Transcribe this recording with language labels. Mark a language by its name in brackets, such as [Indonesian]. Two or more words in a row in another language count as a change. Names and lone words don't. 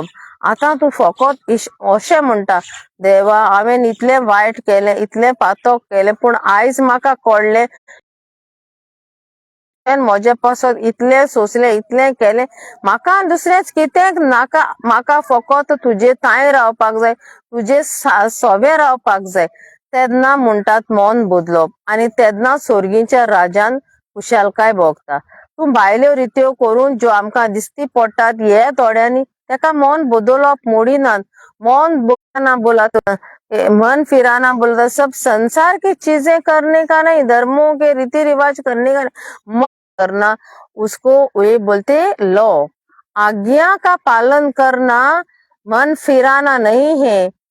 [Konkani] आतां तूं फकत अशें म्हणटा, देवा हांवें इतलें वायट केलें, इतलें पातक केलें, पूण आयज म्हाका कळ्ळें म्हजे पासत इतलें सोंसलें, इतलें केलें, म्हाका दुसरेंच कितें नाका, म्हाका फकत तुजे ताय रावपाक जाय, तुजे सोबे रावपाक जाय, तेन्ना म्हणटात मन बदलप, आनी तेन्ना स्वर्गीच्या राजान कुशालकाय भोगता। तूं भायल्यो रित्यो करून ज्यो आमकां दिसती पडटात हे थोड्यांनी, तेका मन बदलप मोडिनात। [Hindi] मन फिराना बोलता, सब संसार की चीजें करने का नहीं, धर्मों के रीति रिवाज करने का नहीं, मन करना, उसको वे बोलते लॉ, आज्ञा का पालन करना, मन फिराना नहीं है।